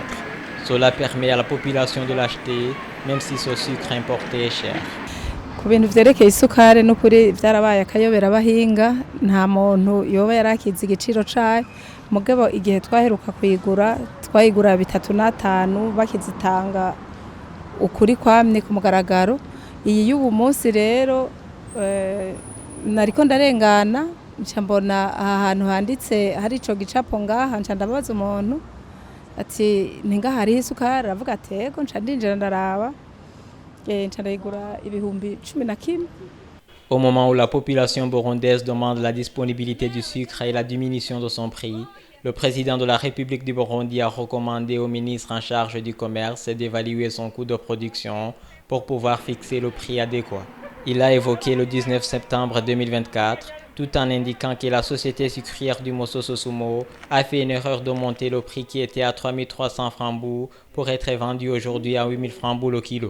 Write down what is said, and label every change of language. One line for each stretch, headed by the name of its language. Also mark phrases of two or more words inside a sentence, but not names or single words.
French: Cela permet à la population de l'acheter, même si ce sucre importé est cher.
Rundi: Ku bintu vyerekeye isukari n'ukuri vyarabaye akayobera abahinga nta muntu yoba yarakiza igiciro cayo mugabo igihe twaheruka twayigura 3,5 bakizitanga ukuri kwamye ku mugaragaro. Iyi y'ubu munsi rero nariko ndarengana nca mbona aha hantu handitse hari ico gicapo ngaha nca ndabaza umuntu ati ninga hari isukari aravuga ati yego nca ndinjira ndaraba nca ndayigura ibihumbi 11.
French: Au moment où la population burundaise demande la disponibilité du sucre et la diminution de son prix, le président de la République du Burundi a recommandé au ministre en charge du commerce d'évaluer son coût de production pour pouvoir fixer le prix adéquat. Il a évoqué le 19 septembre 2024 tout en indiquant que la société sucrière du Moso Sosumo a fait une erreur de monter le prix qui était à 3,300 francs pour être vendu aujourd'hui à 8 000 francs le kilo.